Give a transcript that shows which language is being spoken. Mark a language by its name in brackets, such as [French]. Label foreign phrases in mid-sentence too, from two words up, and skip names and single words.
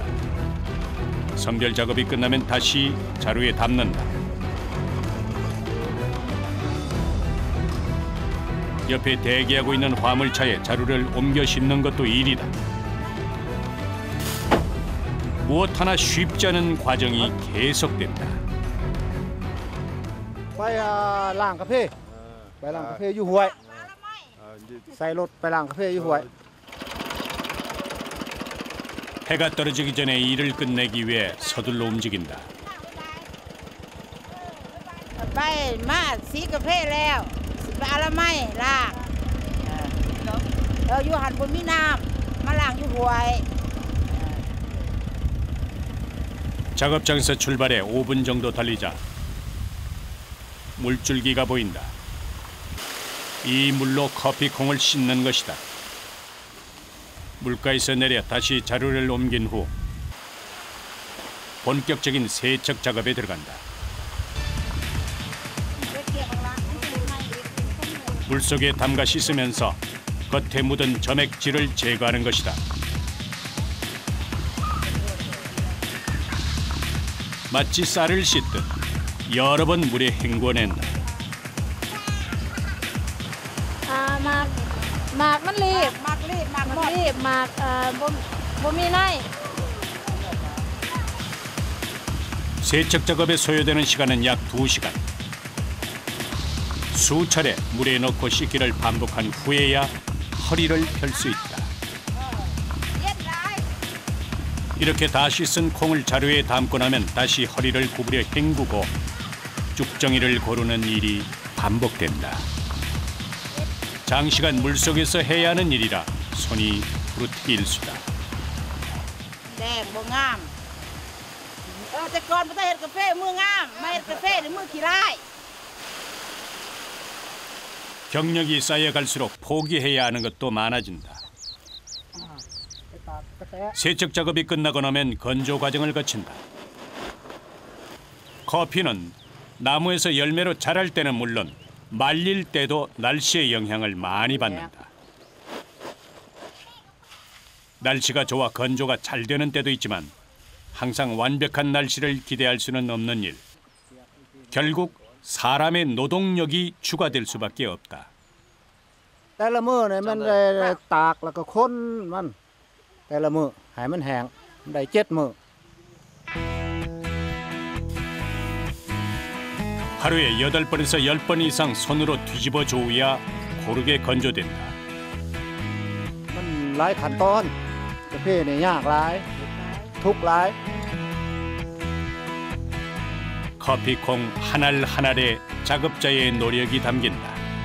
[Korean] 선별 작업이 끝나면 다시 자루에 담는다. 옆에 대기하고 있는 화물차에 자루를 옮겨 싣는 것도 일이다. 무엇 하나 쉽지 않은 과정이 계속된다. [Northeastern Thai] ไปล้างกาแฟไปล้างกาแฟอยู่ห้วยใส่รถไปล้างกาแฟอยู่ห้วย [Korean] 해가 떨어지기 전에 일을 끝내기 위해 서둘러 움직인다. [Northeastern Thai] ไปมาสีกาแฟแล้วสิไปอะไรไม่ล้างอยู่หันบนมีน้ำมาล้างอยู่ห้วย [Korean] 작업장에서 출발해 5분 정도 달리자 물줄기가 보인다. 이 물로 커피콩을 씻는 것이다. 물가에서 내려 다시 자루를 옮긴 후 본격적인 세척 작업에 들어간다. 물속에 담가 씻으면서 겉에 묻은 점액질을 제거하는 것이다. 마치 쌀을 씻듯 여러 번 물에 헹궈낸다. [Northeastern Thai] หมากมันรีบหมากบ่มีไน [Korean] 세척 작업에 소요되는 시간은 약 2시간. 수차례 물에 넣고 씻기를 반복한 후에야 허리를 펼 수 있다. 이렇게 다 씻은 콩을 자루에 담고 나면 다시 허리를 구부려 헹구고 쭉정이를 고르는 일이 반복된다. 장시간 물속에서 해야 하는 일이라 손이 부르트기 일수다. [Northeastern Thai] แดงบ่งามแต่ก่อนบ่ได้เฮ็ดกาแฟมืองามมาเฮ็ดกาแฟนี่มือขี้ร้าย [Korean] 경력이 쌓여갈수록 포기해야 하는 것도 많아진다. 세척 작업이 끝나고 나면 건조 과정을 거친다. 커피는 나무에서 열매로 자랄 때는 물론 말릴 때도 날씨의 영향을 많이 받는다. 날씨가 좋아 건조가 잘 되는 때도 있지만 항상 완벽한 날씨를 기대할 수는 없는 일. 결국 사람의 노동력이 추가될 수밖에 없다. [Northeastern Thai] แต่ละมื้อนี่มันได้ตากแล้วก็ค้นมันแต่ละมื้อให้มันแห้งได้7 มื้อ [Korean] 하루에 8번에서 10번 이상 손으로 뒤집어 줘야 고르게 건조된다. [Northeastern Thai] มันหลายขั้นตอนกาแฟนี่ยากหลายทุกข์หลาย [Korean] 커피콩 한 알 한 알에 작업자의 노력이 담긴다.